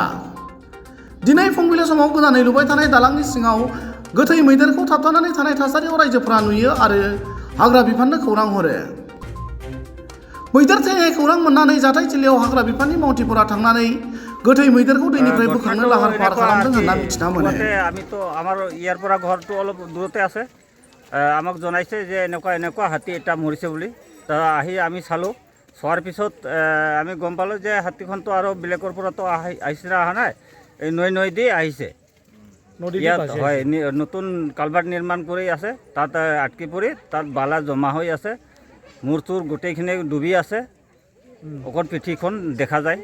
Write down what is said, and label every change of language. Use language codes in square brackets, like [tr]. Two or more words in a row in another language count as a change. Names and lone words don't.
[brx] दिनै फुंबिलि समाव गोदानै लुबाय थानाय दालांनि सिङाव गोथै मैदेरखौ थाबथानानै थानाय थासारियाव रायजोफोरा नुयो आरो हाग्रा बिफाननो खौरां हरो। मैदेर थैनाय खौरां मोननानै जाथाइथिलियाव हाग्रा बिफाननि मावथिफोरा थांनानै गोथै मैदेरखौ दैनिफ्राय बोखांनो लाहार फाहार खालामदों होनना मिथिना मोनो। [as] আমি তো আমাৰ ইয়াৰ পৰা ঘৰটো অলপ দূৰতে আছে। আমাক জনাইছে যে এনেকুৱা হাতী এটা মৰিছে বুলি। আহি আমি চালোঁ, চোৱাৰ পিছত আমি গম পালোঁ যে হাতীখনটো আৰু বেলেগৰ পৰাতো আহিছে অহা নাই, এই নৈ দি আহিছে। ইয়াত হয় নতুন কালভাৰ্ট নিৰ্মাণ কৰি আছে, তাত আটকি পৰি তাত বালা জমা হৈ আছে, মূৰ চুৰ গোটেইখিনি ডুবি আছে, অকল পিঠিখন দেখা যায়।